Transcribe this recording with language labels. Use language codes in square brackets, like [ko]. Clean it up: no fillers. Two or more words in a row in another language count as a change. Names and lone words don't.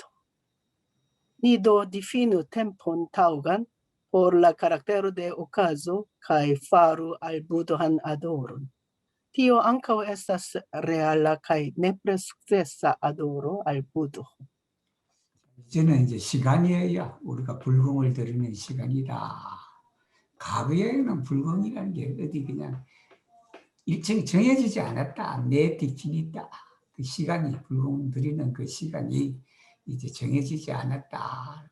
[eo] Ni do difinu tempon taŭgan por la karaktero de okazo kaj faru Albudan adoron. Tio ankaŭ estas reala kaj nepre sukcesa adoro al Buddha. [ko] 이제는 이제 시간이에요. 우리가 불공을 드리는 시간이다. 과거에는 불공이라는 게 어디 그냥 일정 정해지지 않았다. 내 디킨이 있다. 그 시간이 불공 드리는 그 시간이 이제 정해지지 않았다.